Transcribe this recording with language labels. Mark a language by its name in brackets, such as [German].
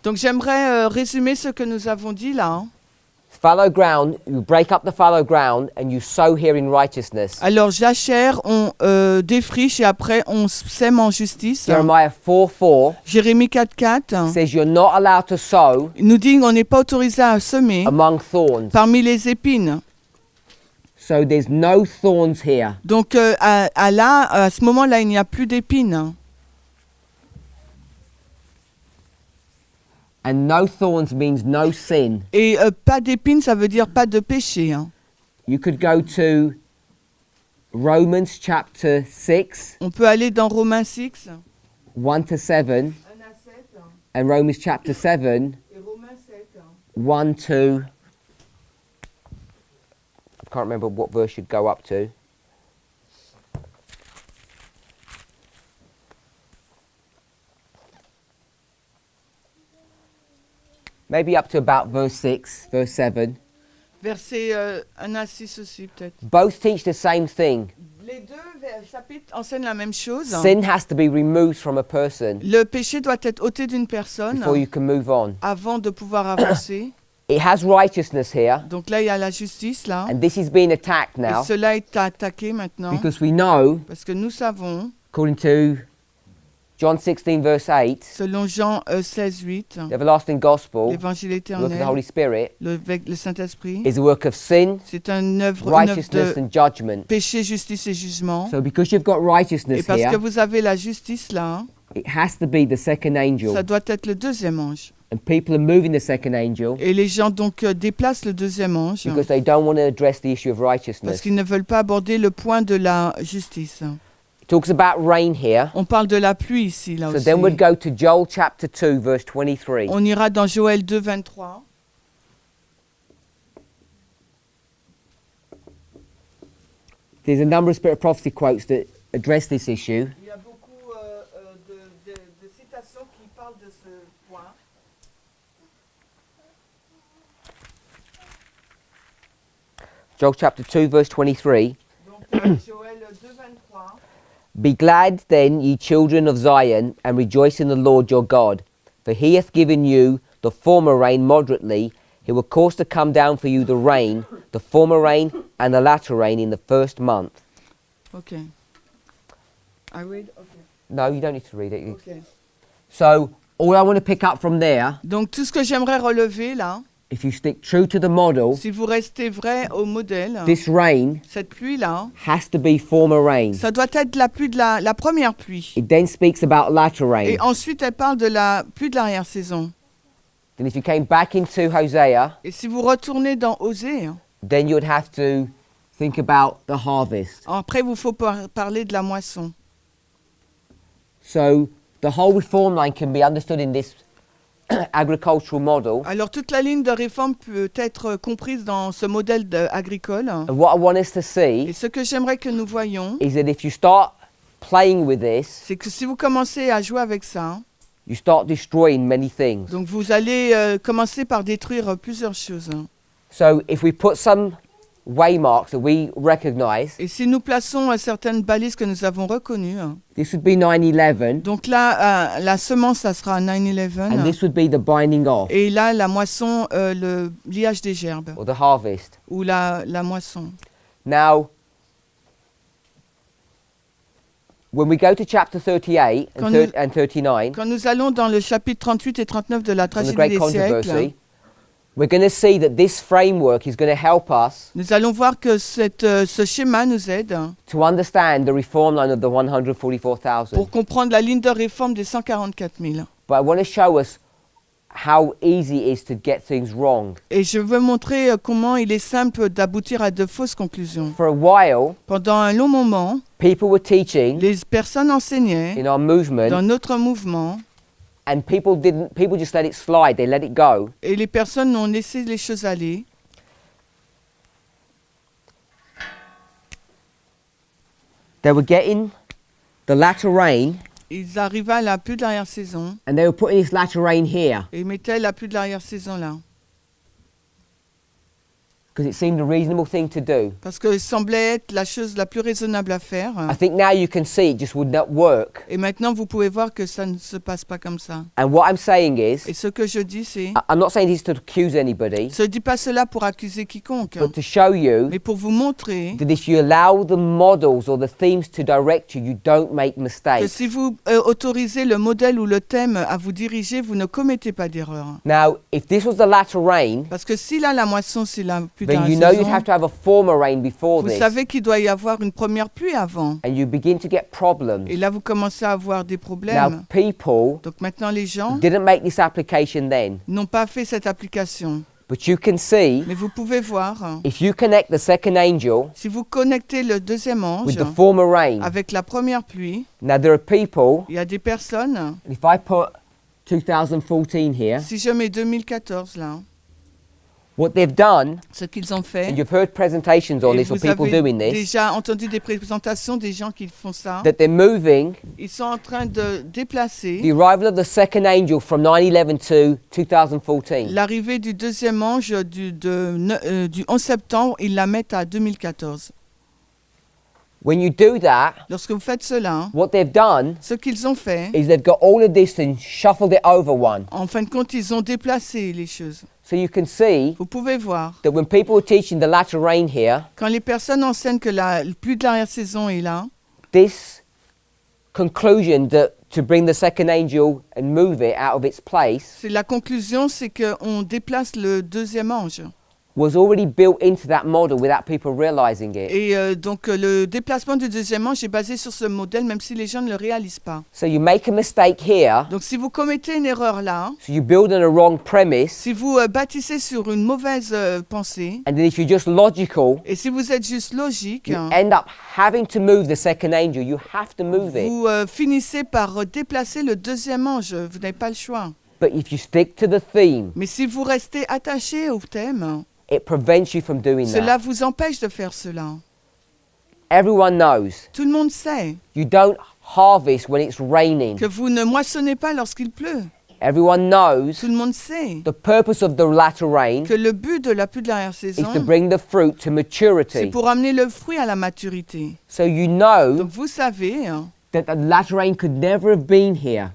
[French] Donc j'aimerais résumer ce que nous avons dit là. Hein. [English] Fallow ground, you break up the fallow ground and you sow here in righteousness. [French] Alors jachère, on défriche et après on sème en justice. [English] Jeremiah 4:4 [French] Jérémie 4.4 [English] says you're not allowed to sow [French] nous dit qu'on n'est pas autorisé à semer [English] among thorns. [French] parmi les épines. [English] So there's no thorns here. [French] Donc à ce moment-là, il n'y a plus d'épines. [English] And no thorns means no sin. [French] Et pas d'épines, ça veut dire pas de péché. Hein. [English] You could go to Romans chapter 6, [French] On peut aller dans Romains 6. [English] 1 to 7, and Romans chapter 7, [French] Et Romains 7. [English] 1 to... I can't remember what verse you'd go up to. maybe up to about verse 6, verse 7. [French] Verset 1 à 6 aussi peut-être. [English] Both teach the same thing. [French] Les deux chapitres enseignent la même chose. [English] Sin has to be removed from a person [French] Le péché doit être ôté d'une personne [English] before you can move on. [French] avant de pouvoir avancer. [English] It has righteousness here, [French] Donc là, il y a la justice là. [English] and this is being attacked now [French] Et cela est attaqué maintenant. [English] because we know, [French] Parce que nous savons, [English] according to John 16, verse 8, [French] selon Jean 16, 8, [English] the everlasting gospel, [French] l'évangile [English] the work of the [French] éternel, [English] Holy Spirit, [French] le Saint-Esprit, [English] is a work of sin, [French] c'est une œuvre [English] righteousness, [French] de [English] and judgment. [French] péché, justice et jugement. [English] So because you've got [French] Et [English] righteousness [French] parce que [English] here, [French] vous avez la justice là, [English] it has to be the second angel. [French] ça doit être le deuxième ange. [English] And people are moving the second angel [French] Et les gens donc déplacent le deuxième ange [English] because they don't want to address the issue of [French] parce [English] righteousness. [French] qu'ils ne veulent pas aborder le point de la justice. [English] It talks about rain here. [French] On parle de la pluie ici là [English] So [French] aussi. [English] then we'd go to Joel chapter 2, verse 23. [French] On ira dans Joël 2, 23. [English] There's a number of spirit of prophecy quotes that address this issue. [French] Il y a beaucoup de citations qui parlent de ce point. [English] Joel chapter 2, verse 23. [French] Donc Joël 2, 23. [English] Be glad then, ye children of Zion, and rejoice in the Lord your God. For he hath given you the former rain moderately. He will cause to come down for you the rain, the former rain, and the latter rain in the first month. Ok. I read? Okay. No, you don't need to read it. Okay. So, all I want to pick up from there, [French] Donc tout ce que j'aimerais relever là, [English] if you stick true to the model, [French] si vous restez vrai au modèle, [English] this rain [French] cette pluie là, [English] has to be former rain. [French] ça doit être la pluie de la première pluie. [English] It then speaks about latter rain. [French] Et ensuite elle parle de la pluie de l'arrière-saison. [English] Then if you came back into Hosea, [French] Et si vous retournez dans Osée, [English] then you'd have to think about the harvest. [French] après vous faut parler de la moisson. [English] So the whole reform line can be understood in this agricultural model. [French] Alors toute la ligne de réforme peut être comprise dans ce modèle agricole. [English] And what I want us to [French] Et [English] see [French] ce que j'aimerais que nous voyions, [English] is that if you start playing with this, [French] c'est que si vous commencez à jouer avec ça, [English] you start destroying many things. [French] donc vous allez commencer par détruire plusieurs choses. [English] So if we put some waymarks that we recognize, [French] Et si nous plaçons certaines balises que nous avons reconnues, [English] this would be 9/11, [French] donc là, la semence, ça sera [English] and [French] 9/11. [English] this would be the binding off [French] Et là, la moisson, le liage des gerbes, [English] or the harvest. [French] ou la moisson. [English] Now, when we go to chapter 38 [French] Quand [English] and, [French] nous- [English] and 39, [French] Quand nous allons dans le chapitre 38 et 39 de la [English] on the [French] tragédie [English] great [French] des siècles, [English] controversy, we're going to see that this framework is going to help us [French] nous allons voir que ce schéma nous aide [English] to understand the reform line of the 144,000. [French] pour comprendre la ligne de réforme des 144 000. [English] But I want to show us how easy it is to get things wrong. [French] Et je veux montrer comment il est simple d'aboutir à de fausses conclusions. [English] For a while, [French] Pendant un long moment, [English] people were teaching [French] les personnes enseignaient [English] in our movement, [French] dans notre mouvement [English] and people just let it slide, they let it go. [French] et les personnes ont laissé les choses aller. [English] They were getting the latter rain, [French] Ils arrivaient à la pluie de l'arrière-saison [English] and they were putting this latter rain here [French] et ils mettaient la pluie de l'arrière-saison là. [English] because it seemed a reasonable thing to do. [French] Parce que ça semblait être la chose la plus raisonnable à faire. [English] I think now you can see it just would not work. [French] Et maintenant, vous pouvez voir que ça ne se passe pas comme ça. [English] And what I'm saying [French] Et [English] is, [French] ce que je dis, c'est... [English] I'm not saying this to accuse anybody, [French] Je ne dis pas cela pour accuser quiconque, [English] but to show you [French] mais pour vous montrer [English] that if you allow the models or the themes to direct you, you don't make [French] que [English] mistakes. [French] si vous autorisez le modèle ou le thème à vous diriger, vous ne commettez pas d'erreur. [English] Now, if this was the latter rain, [French] Parce que si là, la moisson, c'est la pluie de [English] then [French] la [English] you know you'd [French] saison, [English] have to have a former rain before [French] vous [English] this, [French] savez qu'il doit y avoir une première pluie avant. [English] and you begin to get problems. [French] Et là, vous commencez à avoir des [English] Now, [French] problèmes. [English] people [French] Donc maintenant, les gens [English] didn't make this application then, [French] n'ont pas fait cette application. [English] but you can see [French] Mais vous pouvez voir, [English] if you connect the second angel [French] si vous connectez le deuxième ange [English] with the former rain. [French] avec la première pluie, [English] Now, there are people, [French] il y a des personnes, [English] if I put 2014 here, [French] si je mets 2014 là, [English] What they've done, [French] Ce qu'ils ont [English] and [French] fait, [English] you've heard presentations on [French] et [English] this or [French] vous [English] people [French] avez [English] doing this, [French] déjà entendu des présentations des gens qui font ça, [English] that they're moving [French] ils sont en train de déplacer [English] the arrival of the second angel from 9/11 to 2014. [French] l'arrivée du deuxième ange du 11 septembre, ils la mettent à 2014. [English] When you do that, [French] Lorsque vous faites cela, [English] what they've done [French] ce qu'ils ont fait, [English] is they've got all of this and shuffled it over one. [French] en fin de compte, ils ont déplacé les choses. [English] So you can see [French] Vous pouvez voir, [English] that when people were teaching the latter rain here, [French] quand les personnes enseignent que la pluie de l'arrière-saison est là, [English] this conclusion that to bring the second angel and move it out of its place [French] c'est la conclusion, c'est qu'on déplace le deuxième ange. [English] was already built into that model without people realizing it. [French] Et donc le déplacement du deuxième ange est basé sur ce modèle, même si les gens ne le réalisent pas. [English] So you make a mistake here, [French] Donc si vous commettez une erreur là, [English] so you build on a wrong premise, [French] si vous bâtissez sur une mauvaise pensée, [English] and then if you're just logical, [French] et si vous êtes juste logique, [English] you end up having to move the second angel. You have to move it. [French] vous finissez par déplacer le deuxième ange. Vous n'avez pas le choix. [English] But if you stick to the theme, [French] Mais si vous restez attaché au thème, [English] it prevents you from doing [French] cela [English] that. [French] vous empêche de faire cela. [English] Everyone knows [French] Tout le monde sait [English] you don't harvest when it's raining. [French] que vous ne moissonnez pas lorsqu'il pleut. [English] Everyone knows [French] Tout le monde sait [English] the purpose of the latter rain [French] que le but de la pluie de [English] is to [French] l'arrière-saison, [English] bring the fruit to [French] c'est [English] maturity. [French] pour amener le fruit à la maturité. [English] So you know [French] Donc vous savez [English] that the latter rain could never have been here.